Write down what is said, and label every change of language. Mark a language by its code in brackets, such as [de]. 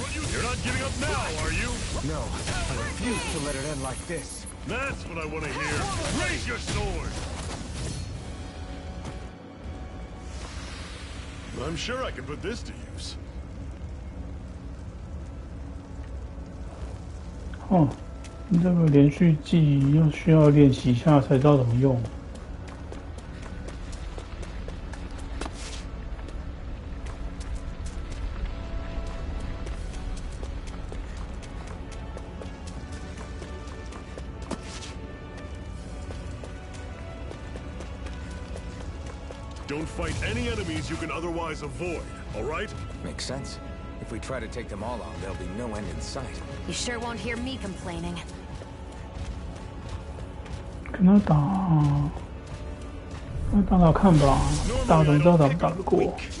[en] You're not giving up now, are you? No. I refuse to let it end like this. That's what I want to hear. Raise your sword! I'm sure I can put this to use. [zh] 哦，这个连续技要需要练习一下才知道怎么用。 [en] Don't fight any enemies you can otherwise avoid, all right? Makes sense. If we try to take them all on, there'll be no end in sight. You sure won't hear me complaining. [zh] 跟他打，那打打看吧，打总知道打不打得过。